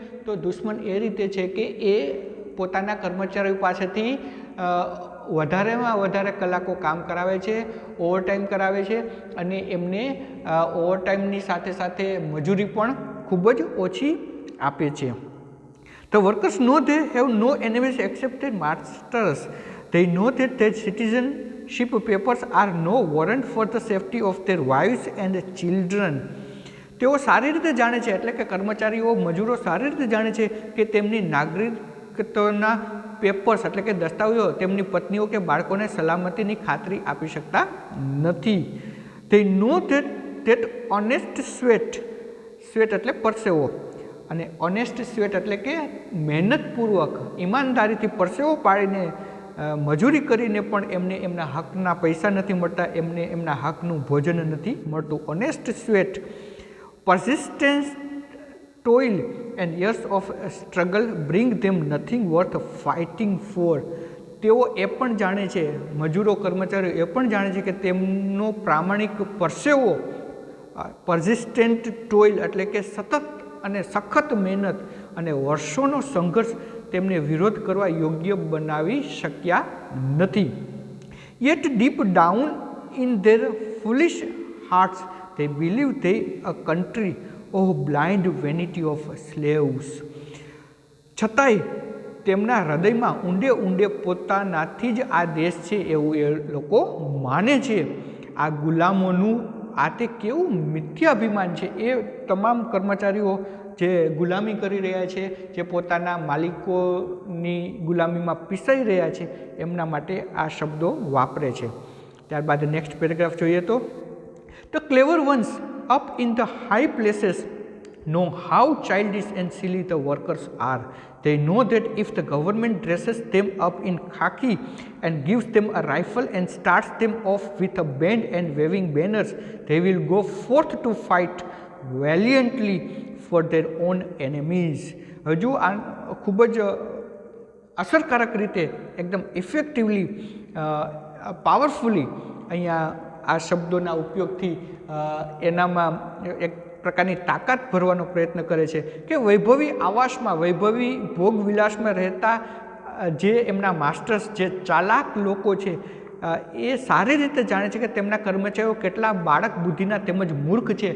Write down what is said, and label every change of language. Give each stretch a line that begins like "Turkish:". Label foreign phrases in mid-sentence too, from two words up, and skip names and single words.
Gujarati: તો દુશ્મન એ રીતે છે કે એ પોતાના કર્મચારીઓ પાસેથી વધારેમાં વધારે કલાકો કામ કરાવે છે, ઓવરટાઈમ કરાવે છે અને એમને ઓવરટાઈમની સાથે સાથે મજૂરી પણ ખૂબ જ ઓછી આપે છે.
English: The workers know they have no enemies except their masters. They know that their citizenship papers are no warrant for the safety of their wives and children.
Gujarati: તેઓ સારી રીતે જાણે છે, એટલે કે કર્મચારીઓ, મજૂરો સારી રીતે જાણે છે કે તેમની નાગરિકત્વના પેપર્સ એટલે કે દસ્તાવેજો તેમની પત્નીઓ કે બાળકોને સલામતીની ખાતરી આપી શકતા નથી.
English: They know that honest sweat
Gujarati: એટલે પરસેવો, અને
English: honest sweat
Gujarati: એટલે કે મહેનતપૂર્વક ઈમાનદારીથી પરસેવો પાડીને મજૂરી કરીને પણ એમને એમના હકના પૈસા નથી મળતા, એમને એમના હકનું ભોજન નથી મળતું.
English: honest sweat, persistence, toil and years of struggle bring them nothing worth fighting for.
Gujarati: તેઓ એ પણ જાણે છે, મજૂરો કર્મચારીઓ એ પણ જાણે છે કે તેમનો પ્રામાણિક પરસેવો,
English: persistent toil
Gujarati: એટલે કે સતત અને સખત મહેનત અને વર્ષોનો સંઘર્ષ તેમને વિરોધ કરવા યોગ્ય બનાવી શક્યા નથી.
English: Yet deep down in their foolish hearts they believe they a country of blind vanity of slaves.
Gujarati: છતાંય તેમના હૃદયમાં ઊંડે ઊંડે પોતાનાથી જ આ દેશ છે એવું એ લોકો માને છે. આ ગુલામોનું આ તે કેવું મિથ્યાભિમાન છે. એ તમામ કર્મચારીઓ જે ગુલામી કરી રહ્યા છે, જે પોતાના માલિકોની ગુલામીમાં પીસાઈ રહ્યા છે, એમના માટે આ શબ્દો વાપરે છે. ત્યારબાદ
English: next paragraph
Gujarati: જોઈએ તો,
English: The clever ones up in the high places know how childish and silly the workers are. They know that if the government dresses them up in khaki and gives them a rifle and starts them off with a band and waving banners, they will go forth to fight valiantly for their own enemies.
Gujarati: હજુ આ ખૂબ જ અસરકારક રીતે, એકદમ
English: effectively, powerfully
Gujarati: અહીંયા આ શબ્દોના ઉપયોગથી એનામાં એક પ્રકારની તાકાત ભરવાનો પ્રયત્ન કરે છે કે વૈભવી આવાસમાં, વૈભવી ભોગવિલાસમાં રહેતા જે એમના માસ્ટર્સ, જે ચાલાક લોકો છે, એ સારી રીતે જાણે છે કે તેમના કર્મચારીઓ કેટલા બાળક બુદ્ધિના તેમજ મૂર્ખ છે.